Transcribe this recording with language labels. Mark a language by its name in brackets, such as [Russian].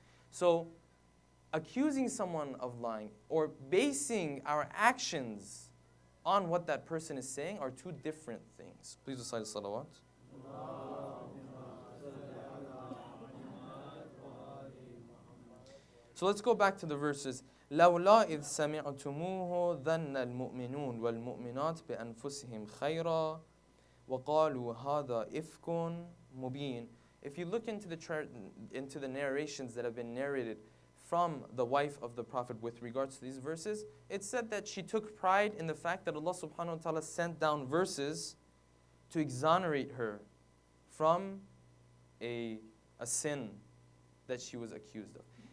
[English] So, accusing someone of lying or basing our actions on what that person is saying are two different things. Please recite the salawat. So let's go back to the verses. [Arabic] لولا إذ سمعتموه ظن المؤمنون والمؤمنات بأنفسهم خيرا وقالوا هذا إفك مبين. [English] If you look into the narrations that have been narrated from the wife of the Prophet with regards to these verses, it said that she took pride in the fact that Allah subhanahu wa ta'ala sent down verses to exonerate her from a sin that she was accused of.